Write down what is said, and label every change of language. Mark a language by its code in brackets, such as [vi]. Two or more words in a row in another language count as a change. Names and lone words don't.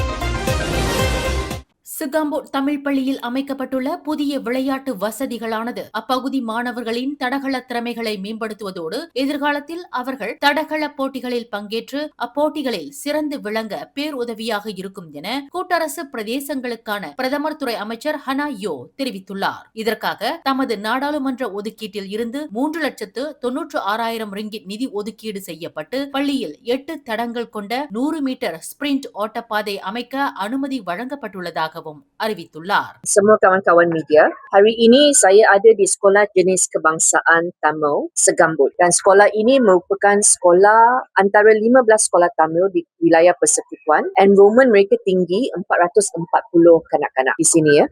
[ta] சிகாம்போட் தமிழ் பள்ளியில் அமைக்கப்பட்டுள்ள புதிய விளையாட்டு வசதிகளானது அப்பகுதி மாணவர்களின் தடகள திறமைகளை மேம்படுத்துவதோடு எதிர்காலத்தில் அவர்கள் தடகள போட்டிகளில் பங்கேற்று அப்போட்டிகளில் சிறந்து விளங்க பேருதவியாக இருக்கும் என கூட்டரசு பிரதேசங்களுக்கான பிரதமர் துறை அமைச்சர் ஹனா யோ தெரிவித்துள்ளார். இதற்காக தமது நாடாளுமன்ற ஒதுக்கீட்டில் இருந்து 3,96,000 ரிங்கிட் நிதி ஒதுக்கீடு செய்யப்பட்டு பள்ளியில் 8 தடங்கள் கொண்ட 100 மீட்டர் ஸ்பிரிண்ட் ஓட்டப்பாதை அமைக்க அனுமதி வழங்கப்பட்டுள்ளதாக அறிவித்துள்ளார். [ms] Semua kawan-kawan media, hari ini saya ada di Sekolah Jenis Kebangsaan Tamil Segambut dan sekolah ini merupakan sekolah antara 15 sekolah Tamil di wilayah Persekutuan. Enrollment mereka tinggi 440 kanak-kanak di sini ya.